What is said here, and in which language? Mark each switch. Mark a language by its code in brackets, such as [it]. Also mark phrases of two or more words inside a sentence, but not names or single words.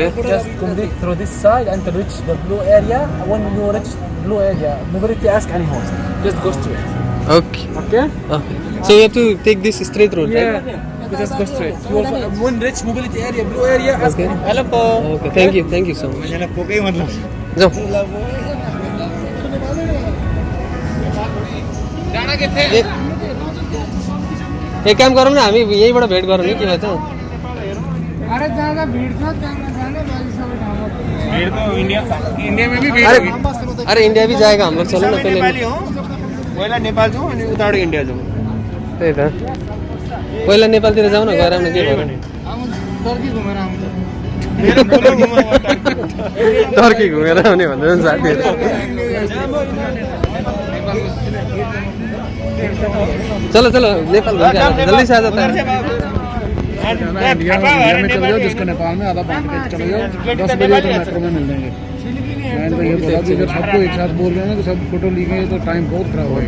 [en] Just complete through this side and to reach the blue area. When you reach blue area, mobility ask any host. Just go straight. Okay. Okay? So you have to take this straight road, right? Yeah. You just go straight. You will, when reach mobility area, blue area, ask Okay. hello. Okay. Thank you so much. [ne] जाऊ। एक काम गरौँ न, हामी यहीँबाट भेट गरौँ नि, के भन्छ? [hi] अरे ज्यादा भीड़ था, भीड़ तो इंडिया में भी अरे इंडिया भी जाएगा हम लोग, चलो ना पहले। [ne] पहिला नेपाल जाउँ अनि उताबाट इन्डिया जाउँ। त्यही त, पहिला नेपालतिर जाउँ न, गएर आउनु के भयो। टर्की घुमेर आउँछ। टर्की घुमेर आउने भन्दै साथीहरू। [hi] चलो नेपाल जल्दी से आ जाता है। इंडिया में चले जाओ, जिसको नेपाल में आधा बांट के चले जाओ, 10 बजे तो मेट्रो में मिल जाएंगे। मैंने तो ये बोला कि अगर सबको एक साथ बोल रहे हैं ना कि सब फोटो ली गए तो टाइम बहुत खराब होगा।